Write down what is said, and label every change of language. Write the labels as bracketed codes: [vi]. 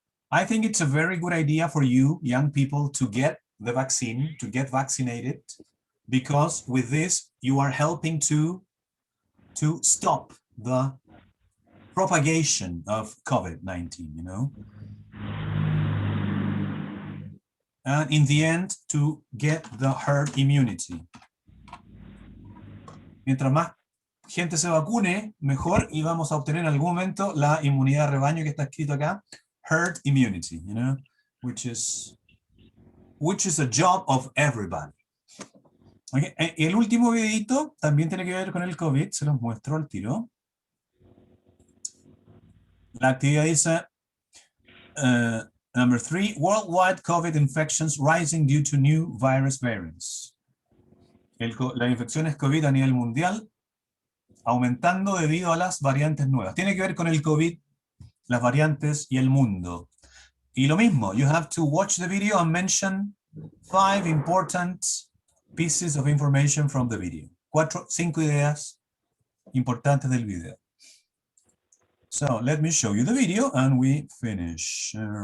[en] I think it's a very good idea for you, young people, to get the vaccine, to get vaccinated, because with this, you are helping to stop the propagation of COVID-19, you know? And in the end, to get the herd immunity. [es] Mientras más gente se vacune, mejor, y vamos a obtener en algún momento la inmunidad de rebaño que está escrito acá, [en] herd immunity, you know, which is a job of everybody. [es] Okay. El último videito también tiene que ver con el COVID, se los muestro al tiro. La actividad dice, [en] number 3, worldwide COVID infections rising due to new virus variants. [es] Las infecciones COVID a nivel mundial aumentando debido a las variantes nuevas. Tiene que ver con el COVID, las variantes y el mundo. Y lo mismo, [en] you have to watch the video and mention 5 important pieces of information from the video. [es] 5 ideas importantes del video. [en] So let me show you the video and we finish.